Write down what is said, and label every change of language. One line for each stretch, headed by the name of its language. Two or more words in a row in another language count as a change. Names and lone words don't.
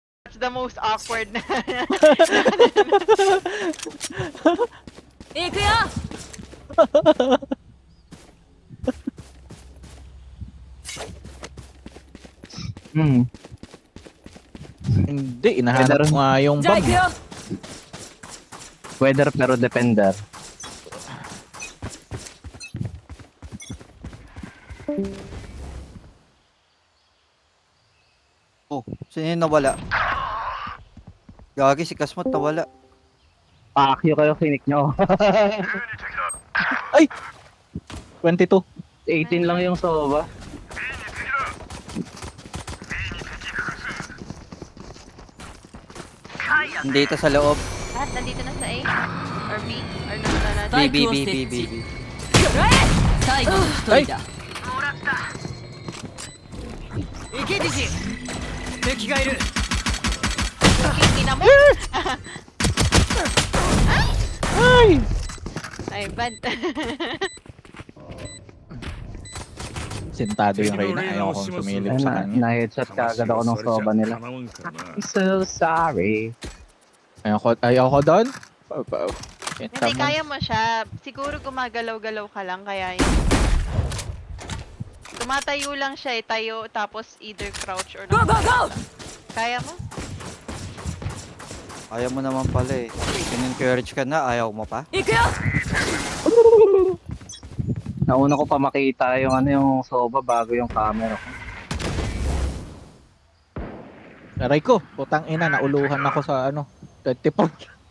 English: It's the most awkward na.
Japanese: 行くよ Hmm.
Filipino: Hindi, inahanap ko nga yung
Japanese: じゃあ
Filipino: bomb.
Japanese: 行くよ
Filipino: Weather pero defender. Oh, sino yung nawala? Gagi si Kasmot nawala. Pakyo kayo, kinik nyo. 22. 18 lang yung Sova. Dito sa loob. At nandito na sa A? Or B? Or nasa na? B, B, B, B, B, B.
Japanese: 最後の一人だ行けディジ敵がいる
Filipino: Hindi na mo? Ay! Ay, bad. Sintado yung Reyna. Ayaw kong sumilip sa kanya. Na-headshot ka agad ako ng Sova nila.
English: I'm so sorry.
Filipino: Ayaw ko doon. Hindi, kaya mo siya. Siguro gumagalaw-galaw ka lang, kaya yun. Tumatayo lang siya eh, tayo, tapos
English: either crouch or Go go go
Filipino: Kaya mo? Ayaw mo naman pala eh. In-encourage ka na, ayaw mo pa?
Japanese: 行くよ
Filipino: Nauna ko pa makita yung yung Sova bago yung camera ko. Aray ko, putang ina, nauluhan ako sa 24.